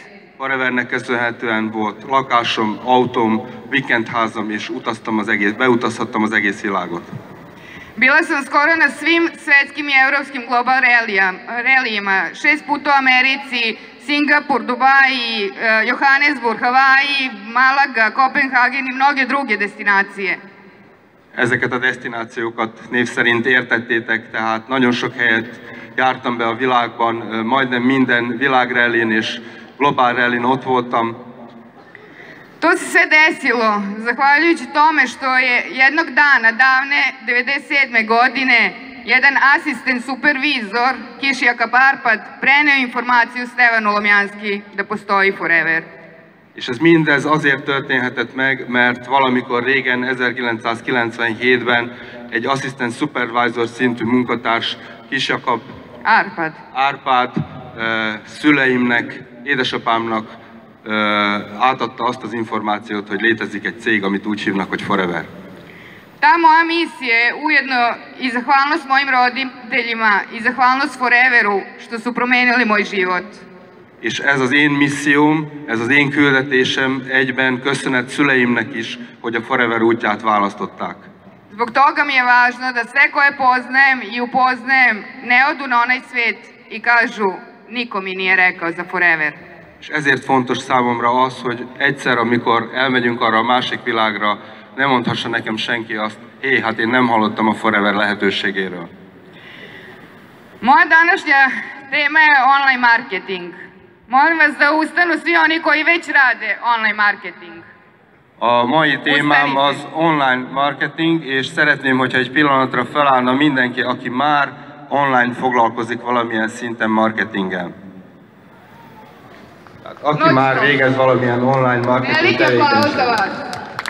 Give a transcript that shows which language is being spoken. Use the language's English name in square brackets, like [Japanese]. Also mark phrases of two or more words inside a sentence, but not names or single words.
[Hungarian] Forevernek köszönhetően volt lakásom, autóm, vikendházam, és beutazhattam az egész világot. [Serbian] Bila sam skoro na svim svetskim i evropskim global rallyima, 6 puta u Americi, Singapur, Dubai, Johannesburg, Hawaii, Malaga, Kopenhagen i mnoge druge destinacije. [Hungarian] Ezeket a destinációkat név szerint értettétek, tehát nagyon sok helyet jártam be a világban, majdnem minden világrallyn és Global Rallyn ott voltam. [Serbian] To se sve desilo zahvaljujući tome što je jednog dana, davne 97. godine, jedan asistent supervizor, Kishiaka Arpad, preneo informaciju Stevanu Lomjanski da postoji Forever. [Hungarian] És ez mindez azért történhetett meg, mert valamikor régen, 1997-ben egy asszisztent supervisor szintű munkatárs, Kishiaka Árpád szüleimnek, édesapámnak átadta azt az információt, hogy létezik egy cég, amit úgy hívnak, hogy Forever. [Serbian] Ta moja misija je ujedno i zahvalnost mojim roditeljima i zahvalnost Foreveru što su promenili moj život. [Hungarian] és ez az én misszióm, ez az én küldetésem, egyben köszönet szüleimnek is, hogy a Forever útját választották. [Serbian] Zbog toga mi je važno da sve koje poznajem i upoznajem ne odu na onaj svet i kažu niko mi nije rekao za Forever. [Hungarian] És ezért fontos számomra az, hogy egyszer, amikor elmegyünk arra a másik világra, ne mondhassa nekem senki azt, hé, hát én nem hallottam a Forever lehetőségéről. [Serbian] Moja današnja tema je [English] online marketing. [Serbian] Molim vas da ustanu svi oni koji već rade [English] online marketing. [Hungarian] A mai témám az [English] online marketing, [Hungarian] és szeretném, hogyha egy pillanatra felállna mindenki, aki már online foglalkozik valamilyen szinten marketinggel. Aki már végez valamilyen [English] online marketing [Hungarian] tevékenységet.